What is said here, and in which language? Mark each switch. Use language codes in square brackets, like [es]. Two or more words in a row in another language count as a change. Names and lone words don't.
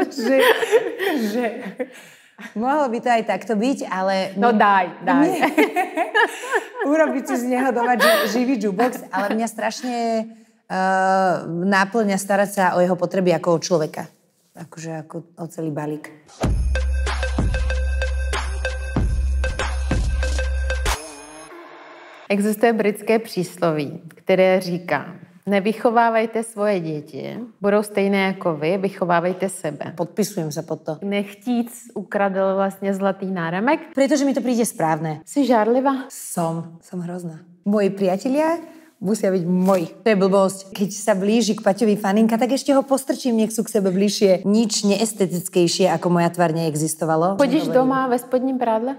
[sk] Že mohlo by to aj takto byť, ale... No daj. Urobiť si z neho doma živý jukebox, ale mňa strašne náplňa starať sa o jeho potreby ako o človeka. Akože ako o celý balík. [cs] Existuje britské přísloví, které říká: nevychovávajte svoje děti, budou stejné jako vy, vychovávajte sebe. [sk] Podpisujem sa pod to. [cs] Nechtíc ukradl vlastně zlatý náramek. [sk] Pretože mi to príde správne. [cs] Si žárlivá? [sk] Som hrozná. Moji priatelia musia byť moji. To je blbosť. Keď sa blíži k Paťovi faninka, tak ešte ho postrčím, nech sú k sebe bližšie. Nič neestetickejšie, ako moja tvár neexistovalo. [cs] Chodíš doma ve spodním prádle?